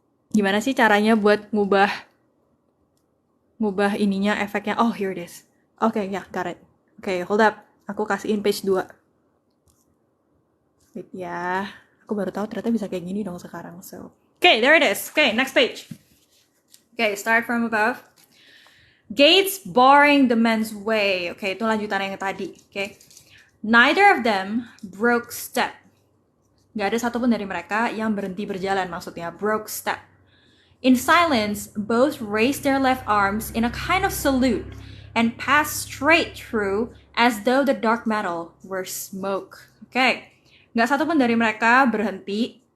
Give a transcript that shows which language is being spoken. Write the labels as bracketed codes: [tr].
[id] Gimana sih caranya buat ngubah ininya, efeknya? [en] Oh, here it is. Okay, yeah, got it. Okay, hold up. [id] Aku kasihin [en] page 2. Wait [id] ya. Aku baru tahu ternyata bisa kayak gini dong sekarang. [en] So, okay, there it is. Okay, next page. Okay, start from above. Gates barring the men's way. Okay, [id] itu lanjutan yang tadi. [en] Okay. Neither of them broke step. [id] Gak ada satupun dari mereka yang berhenti berjalan, maksudnya [en] broke step. In silence, both raised their left arms in a kind of salute and passed straight through as though the dark metal were smoke. Okay. [id] Gak satupun dari mereka berhenti.